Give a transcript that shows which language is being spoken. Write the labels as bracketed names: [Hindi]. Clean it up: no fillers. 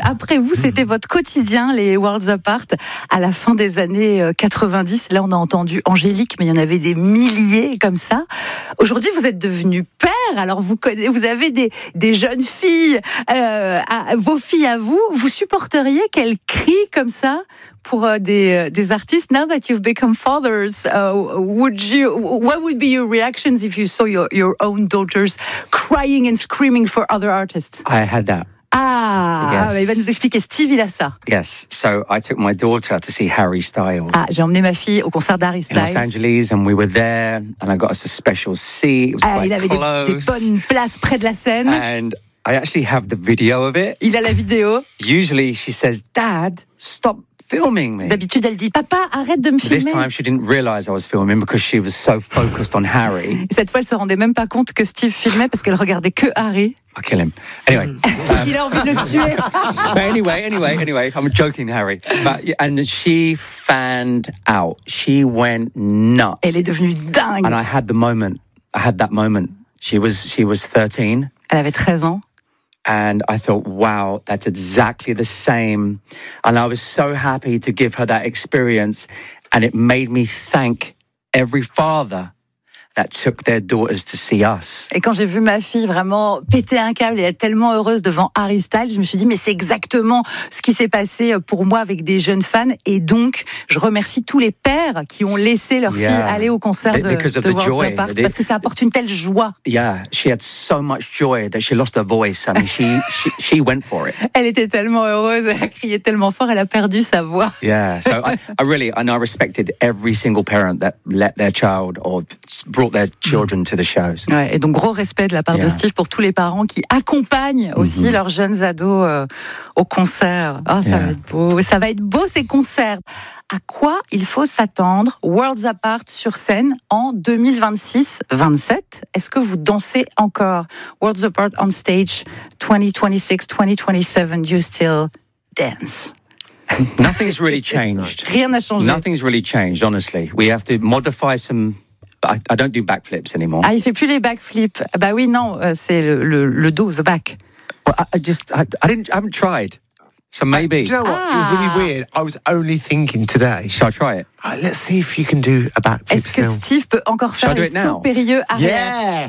[French] Après vous, c'était votre quotidien, les Worlds Apart, à la fin des années 90. Là, on a entendu Angélique, mais il y en avait des milliers comme ça. Aujourd'hui, vous êtes devenu père, alors vous avez des jeunes filles, vos filles à vous. Vous supporteriez qu'elles crient comme ça pour des artistes? [English] Now that you've become fathers, what would be your reactions if you saw your own daughters crying and screaming for other artists? I had that. Ah, yes. [French] Il va nous expliquer. Steve, il a ça. [English] Yes, so I took my daughter to see Harry Styles. [French] Ah, j'ai emmené ma fille au concert d'Harry Styles. [English] In Los Angeles, and we were there, and I got us a special seat. It was quite close. [French] Il avait des bonnes places près de la scène. [English] And I actually have the video of it. [French] Il a la vidéo. [English] Usually, she says, Dad, stop filming me. [French] D'habitude, elle dit, papa, arrête de me filmer. [English] This time, she didn't realize I was filming because she was so focused on Harry. [French] Cette fois, elle se rendait même pas compte que Steve filmait parce qu'elle regardait que Harry. [English] I'll kill him. Anyway. [French] Il a envie de le tuer. [English] But anyway, I'm joking, Harry. And she fanned out. She went nuts. [French] Elle est devenue dingue. [English] And I had the moment. I had that moment. She was 13. [French] Elle avait 13 ans. [English] And I thought, wow, that's exactly the same. And I was so happy to give her that experience. And it made me thank every father that took their daughters to see us. [French] Et quand j'ai vu ma fille vraiment péter un câble et être tellement heureuse devant Harry Styles, je me suis dit, mais c'est exactement ce qui s'est passé pour moi avec des jeunes fans. Et donc, je remercie tous les pères qui ont laissé leur fille aller au concert de World's Apart. Parce que ça apporte une telle joie. [English] Yeah, she had so much joy that she lost her voice. I mean, she went for it. [French] Elle était tellement heureuse, elle criait tellement fort, elle a perdu sa voix. [English] Yeah, so I respected every single parent that let their child or brought their children to the shows. [French] Ouais, et donc gros respect de la part de Steve pour tous les parents qui accompagnent aussi leurs jeunes ados au concert. Oh, ça va être beau. Ça va être beau ces concerts. À quoi il faut s'attendre, Worlds Apart sur scène en 2026-27? Est-ce que vous dansez encore? [English] Worlds Apart on stage 2026-2027, you still dance? Nothing's really changed. [French] Rien n'a changé. [English] Nothing's really changed, honestly. We have to modify some... I don't do backflips anymore. [French] Ah, il fait plus les backflips. Bah oui, non, c'est le dos, [English] the back. Well, I haven't tried. So maybe. Do you know what? It was really weird. I was only thinking today. Shall I try it? Let's see if you can do a backflip. [French] Est-ce que Steve peut encore faire un saut périlleux arrière?